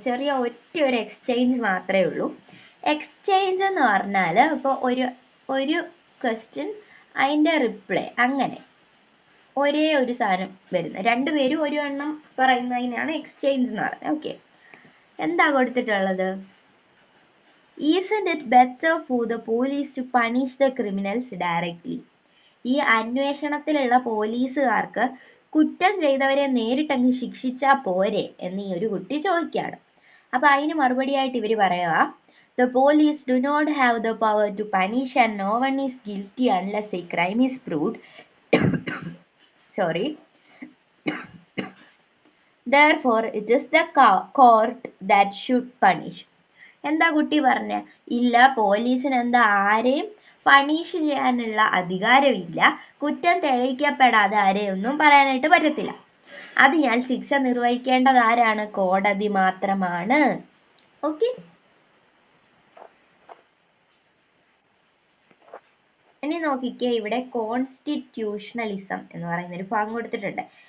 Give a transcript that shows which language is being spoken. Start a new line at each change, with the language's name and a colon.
Malayalam: ചെറിയ ഒരു എക്സ്ചേഞ്ച് മാത്രമേ ഉള്ളൂ. എക്സ്ചേഞ്ച് എന്ന് പറഞ്ഞാൽ ഇപ്പോൾ ഒരു ക്വസ്റ്റ്യൻ, അതിൻ്റെ റിപ്ലൈ, അങ്ങനെ ഒരേ ഒരു സാധനം വരുന്നത്, രണ്ടുപേരും ഒരു എണ്ണം പറയുന്നതിനാണ് എക്സ്ചേഞ്ച് എന്ന് പറയുന്നത്. ഓക്കെ, എന്താ കൊടുത്തിട്ടുള്ളത്?
English: Isn't it better for the police to punish the criminals directly?
Malayalam: ഈ അന്വേഷണത്തിലുള്ള പോലീസുകാർക്ക് കുറ്റം ചെയ്തവരെ നേരിട്ടങ്ങ് ശിക്ഷിച്ചാൽ പോരെ എന്ന് ഈ ഒരു കുട്ടി ചോദിക്കുകയാണ്. അപ്പൊ അതിന് മറുപടിയായിട്ട് ഇവർ പറയുക,
English: The police do not have the power to punish and no one is guilty unless a crime is proved. Therefore, it is the court that should punish.
Malayalam: എന്താ കുട്ടി പറഞ്ഞ? ഇല്ല, പോലീസിന് എന്താ ആരെയും പണിഷ് ചെയ്യാനുള്ള അധികാരമില്ല, കുറ്റം തെളിയിക്കപ്പെടാതെ ആരെയൊന്നും പറയാനായിട്ട് പറ്റത്തില്ല. അതിനാൽ ശിക്ഷ നിർവഹിക്കേണ്ടത് ആരാണ്? കോടതി മാത്രമാണ്. ഓക്കെ, ഇനി നോക്കിക്കേ, ഇവിടെ കോൺസ്റ്റിറ്റ്യൂഷണലിസം എന്ന് പറയുന്ന ഒരു ഭാഗം കൊടുത്തിട്ടുണ്ട്.